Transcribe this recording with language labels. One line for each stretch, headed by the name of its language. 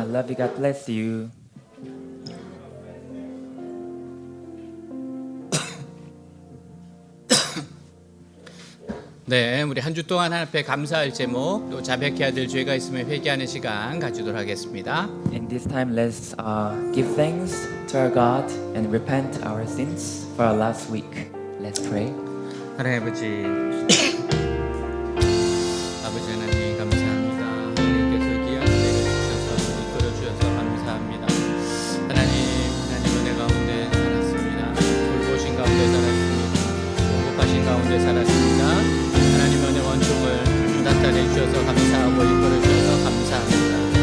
English: I love you, God bless you.
Korean: 네, 우리 한 주 동안 하나님 앞에 감사할 제목, 또 자백해야 될 죄가 있으면 회개하는 시간 가지도록 하겠습니다.
English: In this time, let's give thanks to our God and repent our sins for our last week. Let's pray.
Korean: 하나님 아버지, 아버지 하나님 감사합니다. 하나님께서 귀한 은혜를 주셔서 이끌어 주셔서 감사합니다. 하나님 은혜 가운데 살았습니다. 돌보신 가운데 살았습니다. 공급하신 가운데 살았습니다. 하나님 은혜 원총을 나타내 주셔서 감사하고 이끌어 주셔서 감사합니다.